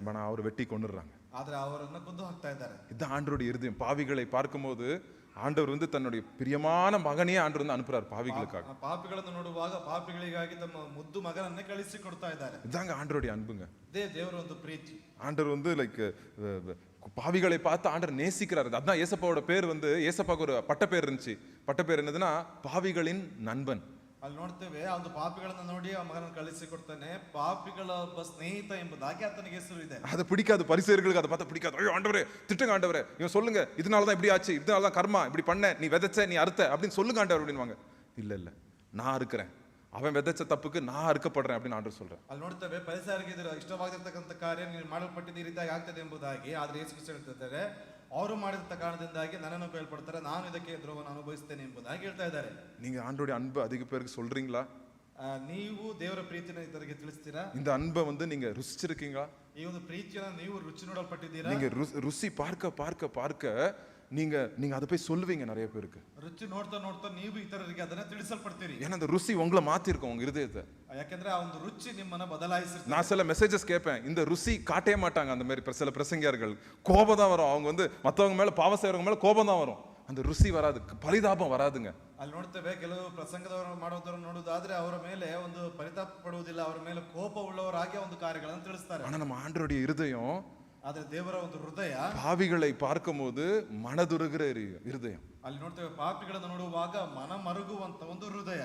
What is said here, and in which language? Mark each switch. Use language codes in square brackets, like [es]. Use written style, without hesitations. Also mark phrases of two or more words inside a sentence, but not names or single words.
[ta] ஆனா அவர் வெட்டி கொண்டுறாங்க. [kn] ಆದ್ರೆ ಅವರನ್ನ ಕೊಂದು ಹಾಕ್ತಾ ಇದ್ದಾರೆ. [ta] இதுதான் ஆண்டவருடைய இருதயம். பாவிகளை பார்க்கும்போது ஆண்டவர் வந்து தன்னுடைய பிரியமான மகனையே ஆண்டவர் வந்து அனுப்புறார் பாவிகளுக்காக. [kn] ಪಾಪಿಗಳನ್ನು ನೋಡುವಾಗ ಪಾಪಿಗಳಿಗಾಗಿ ತಮ್ಮ ಮುದ್ದು ಮಗನನ್ನೇ ಕಳಿಸಿ ಕೊಡ್ತಾ ಇದ್ದಾರೆ. [ta] இதாங்க ஆண்டவருடைய அன்புங்க. [kn] ದೇವರ ಒಂದು ಪ್ರೀತಿ. [ta] ஆண்டவர் வந்து லைக் பாவிகளை பார்த்து ஆண்டவர் நேசிக்கிறார். அதான் ஏசப்பாவோட பேர் வந்து, ஏசப்பாவுக்கு ஒரு பட்ட பேர் இருந்துச்சு. பட்ட பேர் என்னதுன்னா பாவிகளின் நண்பன். [kn] ಅಲ್ಲಿ ನೋಡ್ತೇವೆ, ಆ ಒಂದು ಪಾಪಿಗಳನ್ನ ನೋಡಿ ಆ ಮಗನನ್ನು ಕಳಿಸಿ ಕೊಡ್ತಾನೆ, ಪಾಪಿಗಳ ಒಬ್ಬ ಸ್ನೇಹಿತ ಎಂಬುದಾಗಿ ಆತನಿಗೆ ಹೆಸರು ಇದೆ. [ta] அது பிடிக்காது பரிசேயர்களுக்கு, அதை பார்த்தா பிடிக்காது. ஐயோ ஆண்டவரே, திட்டுங்க ஆண்டவரே, இவன் சொல்லுங்க, இதனாலதான் இப்படி ஆச்சு, இதனாலதான் கர்மா, இப்படி பண்ண, நீ விதைச்ச, நீ அறுத்த அப்படின்னு சொல்லுங்க ஆண்டவர் அப்படின்வாங்க. இல்ல இல்ல, நான் அறுக்கிறேன், அவன் விதைச்ச தப்புக்கு நான் அறுக்கப்படுறேன் அப்படின்னு ஆண்டவர் சொல்றேன். [kn] ಅಲ್ಲಿ ನೋಡ್ತೇವೆ, ಪರಿಸರಿಗೆ ಇಷ್ಟವಾಗಿರ್ತಕ್ಕಂಥ ಕಾರ್ಯ ನೀನು ಮಾಡಲ್ಪಟ್ಟಿದ್ದ ಈ ರೀತಿಯಾಗಿ ಆಗ್ತದೆ ಎಂಬುದಾಗಿ. ಆದ್ರೆ ಯೇಸು ಕ್ರಿಸ್ತ ಹೇಳ್ತಿದ್ದಾರೆ, ಅವರು ಮಾಡಿದ ಕಾರಣದಿಂದಾಗಿ ನನ್ನನ್ನು ಬೇಳ್ಪಡ್ತಾರೆ, ನಾನು ಇದಕ್ಕೆ ದ್ರೋಹವನ್ನು ಅನುಭವಿಸ್ತೇನೆ ಎಂಬುದಾಗಿ ಹೇಳ್ತಾ ಇದ್ದಾರೆ. [ta] நீங்க ஆண்டோடைய அன்பை அதிக பேருக்கு சொல்றீங்களா? [kn] ನೀವು ದೇವರ ಪ್ರೀತಿನ ಇತರರಿಗೆ ತಿಳಿಸ್ತೀರಾ? [ta] இந்த அன்பை நீங்க ருசிச்சிருக்கீங்களா? [kn] ಈ ಒಂದು ಪ್ರೀತಿಯನ್ನು ನೀವು ರುಚಿ ನೋಡಲ್ಪಟ್ಟಿದ್ದೀರಾ? [ta] நீங்க ருசி பார்க்க பார்க்க பார்க்க நீங்க நீங்க அதை போய் சொல்லுவீங்க நிறைய பேருக்கு. [kn] ರುಚಿ ನೋಡ್ತಾ ನೋಡ್ತಾ ನೀವು ಇತರರಿಗೆ ಅದನ್ನ ತಿಳಿಸಲ್ಪಡ್ತೀರಿ. [ta] ஏன்னா அந்த ருசி உங்களை மாத்திருக்கும், உங்க இருதயத்தை. [kn] ಯಾಕಂದ್ರೆ ಆ ಒಂದು ರುಚಿ ನಿಮ್ಮನ್ನ ಬದಲಾಯಿಸಿರುತ್ತೆ. [ta] நான் சில மெசேஜஸ் கேட்பேன், இந்த ருசி காட்டவே மாட்டாங்க. அந்த மாதிரி சில பிரசங்கியார்கள் கோபம் தான் வரும். அவங்க மற்றவங்க மேல பாவம் செய்யறவங்க மேல கோபம் தான் வரும். அந்த ருசி வராது, பரிதாபம் வராதுங்க. [kn] ಅಲ್ಲಿ ನೋಡ್ತೇವೆ, ಕೆಲವು ಪ್ರಸಂಗದವರು ಮಾಡೋದನ್ನು ನೋಡುವುದಾದ್ರೆ ಅವರ ಮೇಲೆ ಒಂದು ಪರಿತಾಪ ಪಡುವುದಿಲ್ಲ, ಅವರ ಮೇಲೆ ಕೋಪ ಉಳ್ಳವರಾಗಿ ಒಂದು ಕಾರ್ಯಗಳನ್ನು ತಿಳಿಸ್ತಾರೆ. [ta] ஆனா நம்ம ஆண்டவருடைய இருதயம், [kn] ಆದ್ರೆ ದೇವರ ಒಂದು ಹೃದಯ [ta] பாவிகளை பார்க்கும்போது மனதுருகிற இருதயம். [kn] ಅಲ್ಲಿ ನೋಡ್ತೇವೆ, ಪಾಪಿಗಳನ್ನು ನೋಡುವಾಗ ಮನ ಮರುಗುವಂತ ಒಂದು ಹೃದಯ.